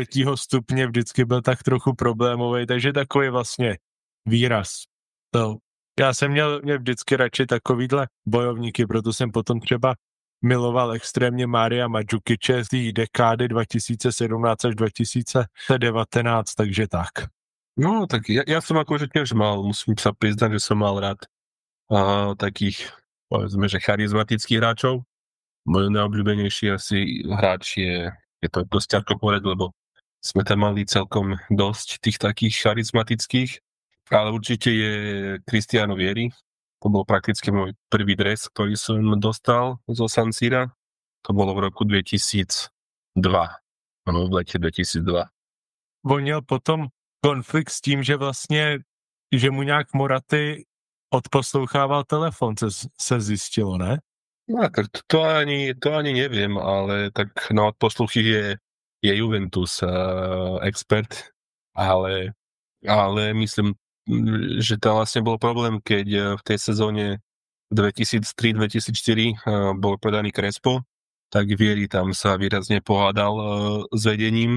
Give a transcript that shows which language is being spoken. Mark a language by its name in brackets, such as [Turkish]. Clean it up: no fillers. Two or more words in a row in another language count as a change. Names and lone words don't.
[Czech] stupně, vždycky byl tak trochu problémový, takže takový vlastně výraz. To. Já jsem měl vždycky radši takovýhle bojovníky, proto jsem potom třeba miloval extrémně Mária Mandžukiče z té dekády 2017 až 2019, takže tak. [Slovak] No, tak ja som akože tiež musím sa priznať, že som mal rád takých, povedzme, že charizmatických hráčov. Môj najobľúbenejší asi hráč je to dosť ťažko povedať, lebo sme tam mali celkom dosť tých takých charizmatických, ale určite je Cristiano Vieri. To bol prakticky môj prvý dres, ktorý som dostal zo San Sira. To bolo v roku 2002. Ano, v lete 2002. [Czech] On měl potom konflikt s tím, že vlastně, že mu nějak Moraty odposlouchával telefon, se zjistilo, ne? [Slovak] No, to ani neviem, ale tak na odposluchy je Juventus expert, ale myslím, že to vlastne bol problém, keď v tej sezóne 2003-2004 bol predaný Crespo, tak Vieri tam sa výrazne pohádal s vedením.